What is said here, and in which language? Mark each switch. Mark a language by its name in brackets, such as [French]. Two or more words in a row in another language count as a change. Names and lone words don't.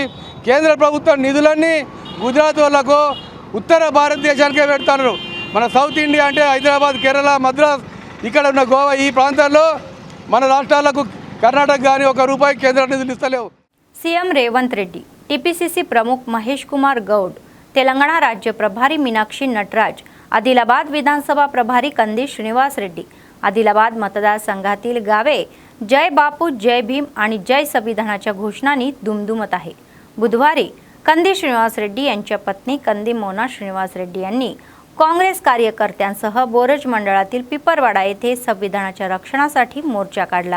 [Telugu] కేంద్ర ప్రభుత్వం నిధులన్నీ గుజరాత్ వాళ్ళకు ఉత్తర భారతదేశానికే పెడతారు. మన సౌత్ ఇండియా అంటే హైదరాబాద్, కేరళ, మద్రాస్, ఇక్కడ ఉన్న గోవా ఈ ప్రాంతాల్లో మన రాష్ట్రాలకు కర్ణాటక కానీ ₹1 కేంద్ర నిధులు ఇస్తలేవు. సీఎం రేవంత్ రెడ్డి, [Marathi] टीपीसीसी प्रमुख महेश कुमार गौड, तेलंगाणा राज्य प्रभारी मीनाक्षी नटराज, आदिलाबाद विधानसभा प्रभारी कंदी श्रीनिवास रेड्डी, आदिलाबाद मतदारसंघातील गावे जय बापू, जय भीम आणि जय संविधानाच्या घोषणांनी दुमदुमत आहे. बुधवारी कंदी श्रीनिवास रेड्डी यांच्या पत्नी कंदी मोना श्रीनिवास रेड्डी यांनी काँग्रेस कार्यकर्त्यांसह बोरज मंडळातील पिपरवाडा येथे संविधानाच्या रक्षणासाठी मोर्चा काढला.